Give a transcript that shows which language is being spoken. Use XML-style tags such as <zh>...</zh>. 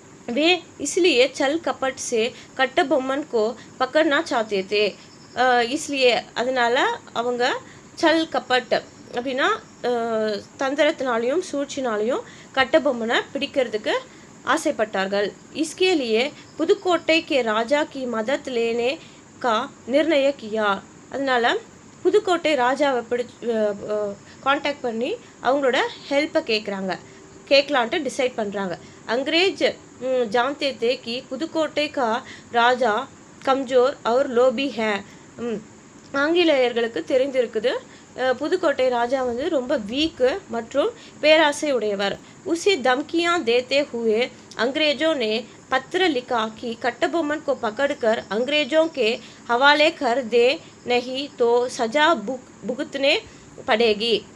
<hi>वे इसलिए छल कपट से कट्टबोम्मन को पकड़ना चाहते थे।</hi> <ta>इसलिए அதனால அவங்க</ta> <hi>छल कपट</hi> <ta>அப்படின்னா தந்திரத்தினாலையும் சூழ்ச்சினாலையும் கட்டபொம்மனை பிடிக்கிறதுக்கு ஆசைப்பட்டார்கள்।</ta> <hi>इसके लिए புதுக்கோட்டை के राजा की मदद लेने का निर्णय किया।</hi> <ta>அதனால புதுக்கோட்டை ராஜாவை காண்டாக்ட் பண்ணி அவங்களோட ஹெல்ப்பை கேட்கலான்ட்டு டிசைட் பண்ணுறாங்க।</ta> <hi>अंग्रेज जानते थे कि புதுக்கோட்டை का राजा कमजोर और लोभी है।</hi> <ta>ஆங்கிலேயர்களுக்கு தெரிந்திருக்குது புதுக்கோட்டை ராஜா வந்து ரொம்ப வீக்கு மற்றும் பேராசை உடையவர்।</ta> <hi>उसे धमकियां देते हुए अंग्रेजों ने पत्र लिखा कि कट्टबोम्मन को पकड़कर अंग्रेजों के हवाले कर दे, नहीं तो सजा भुगतने पड़ेगी।</hi>